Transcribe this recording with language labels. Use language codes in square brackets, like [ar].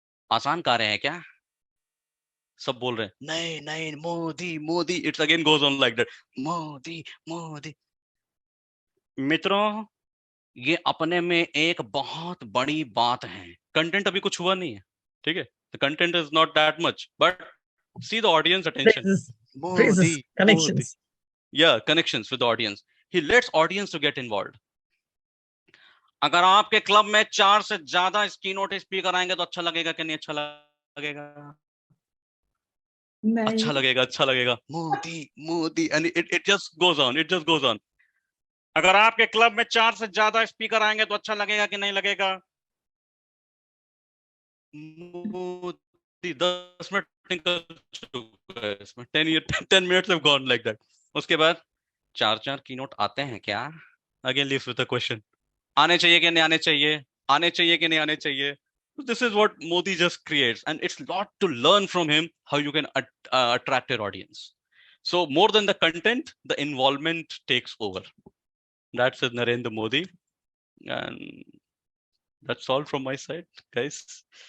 [hi] आसान कार्य है क्या? सब बोल रहे हैं नहीं नहीं Modi Modi, [en] it's again goes on like that, [hi] Modi Modi. मित्रों, ये अपने में एक बहुत बड़ी बात है। कंटेंट अभी कुछ हुआ नहीं है, ठीक है? [en] The content is not that much, but see the audience attention. Phrases, connections. Modi. Yeah, connections with the audience. He lets audience to get involved. [hi] अगर आपके क्लब में 4 से ज्यादा कीनोट स्पीकर आएंगे तो अच्छा लगेगा कि नहीं अच्छा लगेगा? अच्छा लगेगा, अच्छा लगेगा। Modi Modi, [en] and it just goes on, it just goes on. [hi] अगर आपके क्लब में 4 से ज्यादा स्पीकर आएंगे तो अच्छा लगेगा कि नहीं लगेगा? मोदी 10 मिनट निकल चुका है इसमें, [en] 10 minutes have gone like that. [hi] उसके बाद 4 कीनोट आते हैं क्या? [en] Again leaves with a question. [hi] आने चाहिए कि नहीं आने चाहिए? आने चाहिए कि नहीं आने चाहिए? [en] This is what Modi just creates, and it's a lot to learn from him how you can attract your audience. So more than the content, the involvement takes over. That's it, Narendra Modi, and that's all from my side, guys.